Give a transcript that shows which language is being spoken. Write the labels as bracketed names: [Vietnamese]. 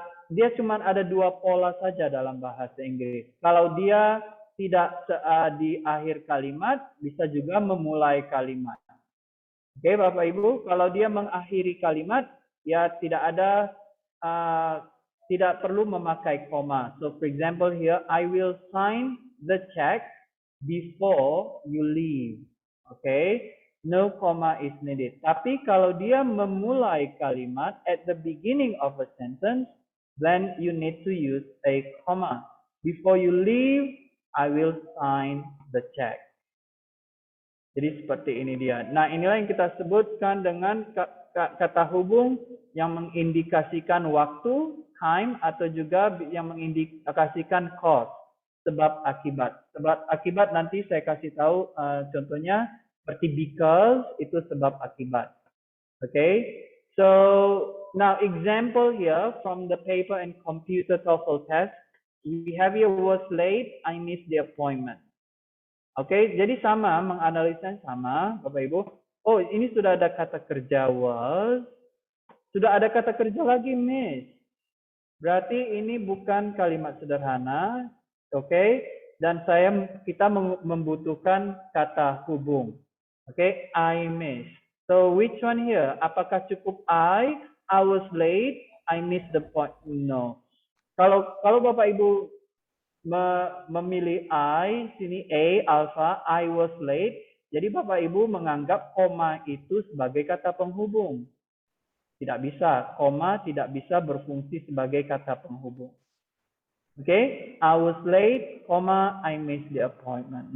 [Indonesian] dia cuma ada dua pola saja dalam bahasa Inggris. Kalau dia tidak di akhir kalimat, bisa juga memulai kalimat. Oke, Bapak Ibu, kalau dia mengakhiri kalimat, ya tidak perlu memakai koma. [English] So, for example here, I will sign the check before you leave. Okay, no comma is needed. [Indonesian] Tapi kalau dia memulai kalimat [English] at the beginning of a sentence, then you need to use a comma. Before you leave, I will sign the check. [Indonesian] Jadi seperti ini dia. Nah, inilah yang kita sebutkan dengan kata hubung yang mengindikasikan waktu, time, atau juga yang mengindikasikan cause, sebab akibat. Sebab akibat nanti saya kasih tahu contohnya seperti because itu sebab akibat. Okay? [English] So, now example here from the paper and computer TOEFL test. We have here was late, I missed the appointment. [Indonesian] Oke, jadi sama, menganalisa sama, Bapak Ibu. Oh, ini sudah ada kata kerja was, sudah ada kata kerja lagi miss. Berarti ini bukan kalimat sederhana, oke? Dan kita membutuhkan kata hubung. [English] Oke, I miss. So which one here? [Indonesian] Apakah cukup [English] I was late, I missed the point? [Indonesian] No. Kalau Bapak Ibu memilih I, sini A, alpha, [English] I was late. [Indonesian] Jadi Bapak Ibu menganggap koma itu sebagai kata penghubung. Tidak bisa, koma tidak bisa berfungsi sebagai kata penghubung. [English] Okay, I was late, comma, I missed the appointment.